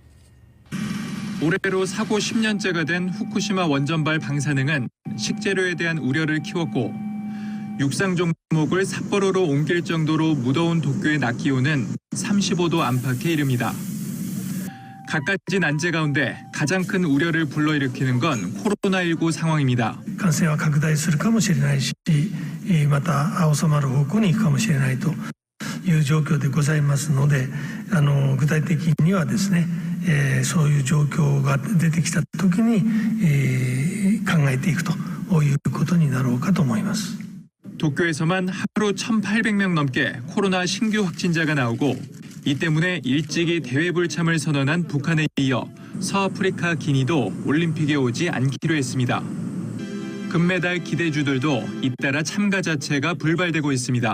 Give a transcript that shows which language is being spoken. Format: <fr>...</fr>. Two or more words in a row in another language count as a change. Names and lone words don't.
<ko>올해로 사고 10년째가 된 후쿠시마 원전발 방사능은 식재료에 대한 우려를 키웠고 육상 종목을 삿포로로 옮길 정도로 무더운 도쿄의 낮 기온은 35도 안팎에 이릅니다. 갖가지 난제 가운데 가장 큰 우려를 불러일으키는 건 코로나19 상황입니다.</ko> <ja>感染は拡大するかもしれないし、また収まる方向に行くかもしれないという状況でございますので、具体的にはですね、そういう状況が出てきた時に、考えていくということになろうかと思います。</ja> <ko>도쿄에서만 하루 1,800명 넘게 코로나 신규 확진자가 나오고 이 때문에 일찍이 대회 불참을 선언한 북한에 이어 서아프리카 기니도 올림픽에 오지 않기로 했습니다. 금메달 기대주들도 잇따라 참가 자체가 불발되고 있습니다.</ko>